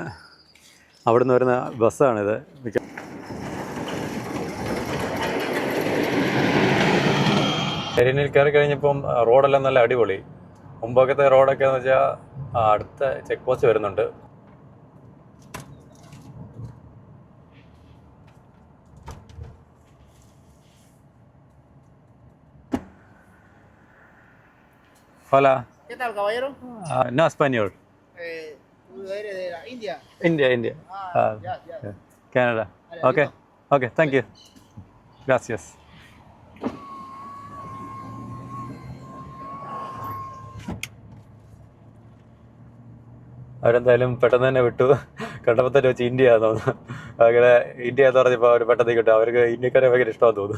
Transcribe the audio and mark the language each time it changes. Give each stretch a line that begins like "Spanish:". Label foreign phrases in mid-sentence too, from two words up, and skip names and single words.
Malayalam: അവിടെ നിന്ന് വരുന്ന ബസ്സാണിത്. ഡാരിനിൽ കയറി കഴിഞ്ഞപ്പം റോഡെല്ലാം നല്ല അടിപൊളി. മുമ്പൊക്കത്തെ റോഡൊക്കെ എന്ന് വെച്ചാൽ അടുത്ത
English: check post
Malayalam: വരുന്നുണ്ട്.
Spanish: Hola. ¿Qué tal, caballero? No español. Tú eres de la India. India. Ya. Canada. Vale,
English: Okay, thank you.
Spanish: Gracias.
Malayalam: അവരെന്തായാലും പെട്ടെന്ന് തന്നെ വിട്ടു. കണ്ടപ്പോൾ തന്നെ വെച്ച് ഇന്ത്യ ആണെന്ന് തോന്നുന്നു. അങ്ങനെ ഇന്ത്യ എന്ന് പറഞ്ഞപ്പോൾ അവർ പെട്ടെന്ന് കിട്ടും. അവർക്ക് ഇന്ത്യക്കാരെ ഭയങ്കര ഇഷ്ടമാണെന്ന് തോന്നുന്നു.